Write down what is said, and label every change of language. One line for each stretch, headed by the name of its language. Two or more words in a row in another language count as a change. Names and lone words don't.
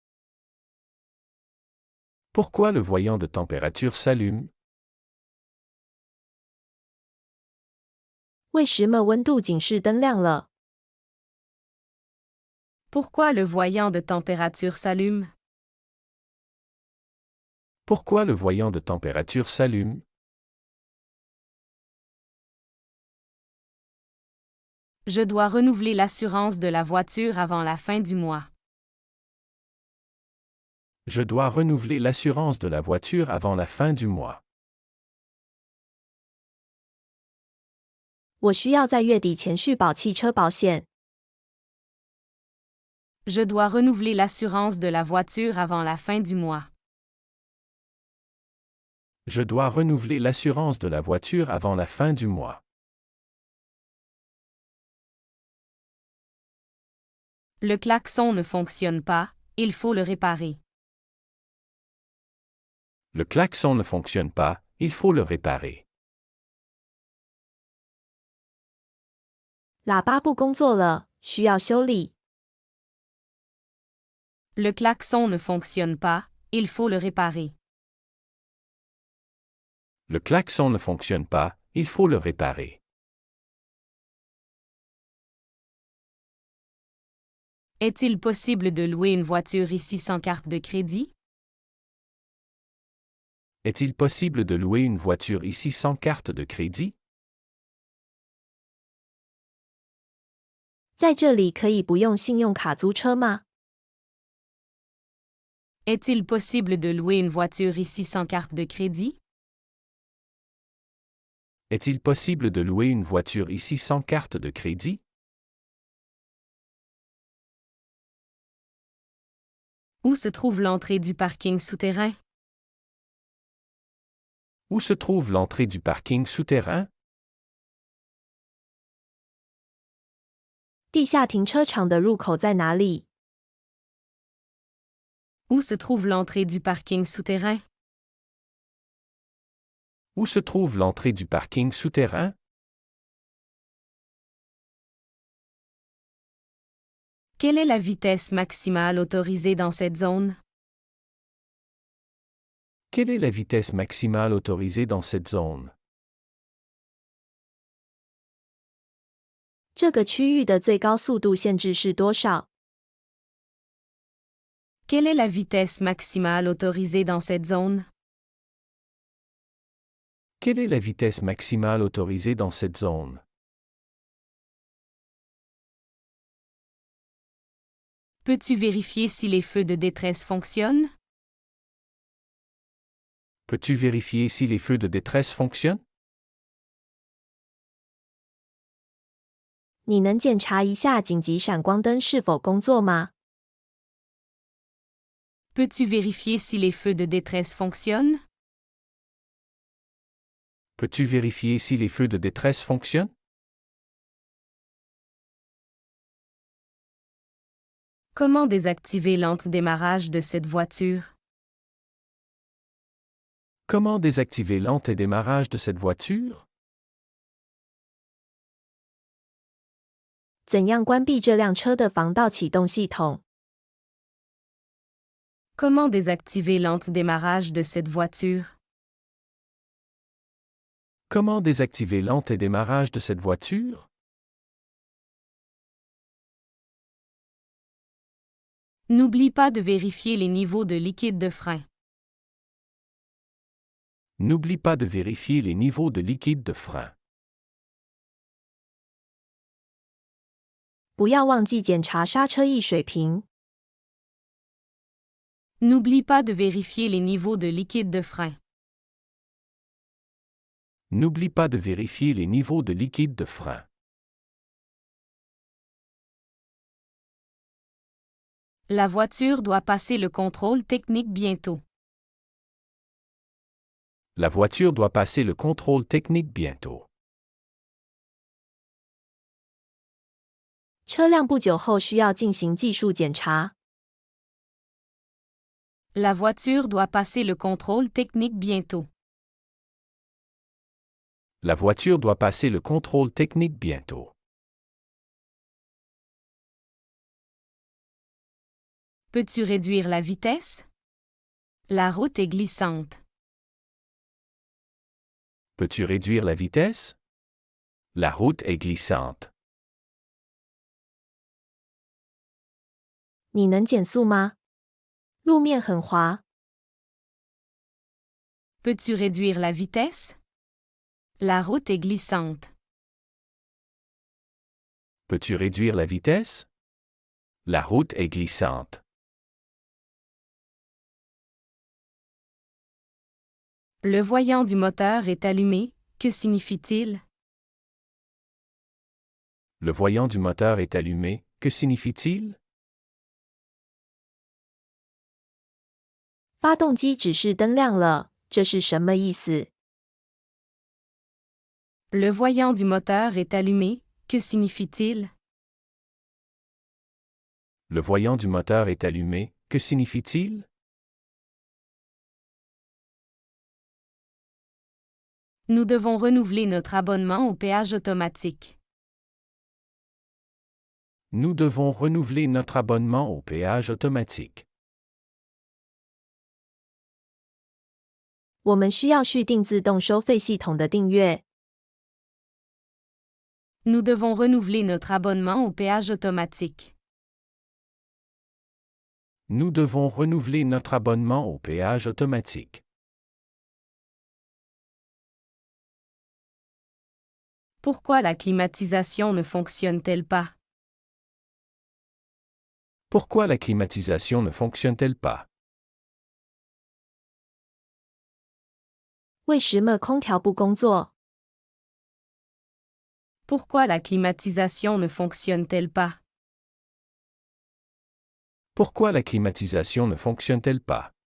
French: Pourquoi le voyant de température s'allume?
Chinese: 为什么温度警示灯亮了？
French: Pourquoi le voyant de température s'allume? Pourquoi le voyant de température s'allume? Je dois renouveler l'assurance de la voiture avant la fin du mois. Je dois renouveler l'assurance de la voiture avant la fin du mois.
Chinese: 我需要在月底前续保汽车保险。
French: Je dois renouveler l'assurance de la voiture avant la fin du mois. Je dois renouveler l'assurance de la voiture avant la fin du mois. Le klaxon ne fonctionne pas, il faut le réparer. Le klaxon ne fonctionne pas, il faut le réparer.
Chinese: 喇叭不工作了，需要修理。
French: Le klaxon ne fonctionne pas, il faut le réparer. Le klaxon ne fonctionne pas, il faut le réparer. Est-il possible de louer une voiture ici sans carte de crédit? Est-il possible de louer une voiture ici sans carte de crédit?
Chinese: 在这里可以不用信用卡租车吗？
French: Est-il possible de louer une voiture ici sans carte de crédit? Est-il possible de louer une voiture ici sans carte de crédit? Où se trouve l'entrée du parking souterrain? Où se trouve l'entrée du parking souterrain?
Chinese: 地下停车场的入口在哪里？
French: Où se trouve l'entrée du parking souterrain? Où se trouve l'entrée du parking souterrain? Quelle est la vitesse maximale autorisée dans cette zone? Quelle est la vitesse maximale autorisée dans cette zone?
Chinese: 这个区域的最高速度限制是多少？
French: Quelle est la vitesse maximale autorisée dans cette zone? Quelle est la vitesse maximale autorisée dans cette zone? Peux-tu vérifier si les feux de détresse fonctionnent? Peux-tu vérifier si les feux de détresse fonctionnent?
Chinese: 你能检查一下紧急闪光灯是否工作吗？
French: Peux-tu vérifier si les feux de détresse fonctionnent? Peux-tu vérifier si les feux de détresse fonctionnent? Comment désactiver l'antidémarrage de cette voiture? Comment désactiver l'antidémarrage de cette voiture?
Chinese: 怎样关闭这辆车的防盗启动系统？
French: Comment désactiver l'antidémarrage de cette voiture? Comment désactiver l'antidémarrage de cette voiture? N'oublie pas de vérifier les niveaux de liquide de frein. N'oublie pas de vérifier les niveaux de liquide de frein.
Chinese: 不要忘记检查刹车液水平。
French: N'oublie pas de vérifier les niveaux de liquide de frein. N'oublie pas de vérifier les niveaux de liquide de frein. La voiture doit passer le contrôle technique bientôt. La voiture doit passer le contrôle technique bientôt.
Chinese: 车辆不久后需要进行技术检查。
French: La voiture doit passer le contrôle technique bientôt. La voiture doit passer le contrôle technique bientôt. Peux-tu réduire la vitesse? La route est glissante. Peux-tu réduire la vitesse? La route est glissante.
Chinese: 你能减速吗？路面很滑。
French: Peux-tu réduire la vitesse? La route est glissante. Peux-tu réduire la vitesse? La route est glissante. Le voyant du moteur est allumé. Que signifie-t-il? Le voyant du moteur est allumé. Que signifie-t-il?
Chinese: 发动机指示灯亮了，这是什么意思？
French: Le voyant du moteur est allumé. Que signifie-t-il? Le voyant du moteur est allumé. Que signifie-t-il? Nous devons renouveler notre abonnement au péage automatique. Nous devons renouveler notre abonnement au péage automatique.
Chinese: 我们需要续订自动收费系统的订阅。
French: Nous devons renouveler notre abonnement au péage automatique. Nous devons renouveler notre abonnement au péage automatique. Pourquoi la climatisation ne fonctionne-t-elle pas? Pourquoi la climatisation ne fonctionne-t-elle pas?
Chinese: 为什么空调不工作？
French: Pourquoi la climatisation ne fonctionne-t-elle pas? Pourquoi la climatisation ne fonctionne-t-elle pas?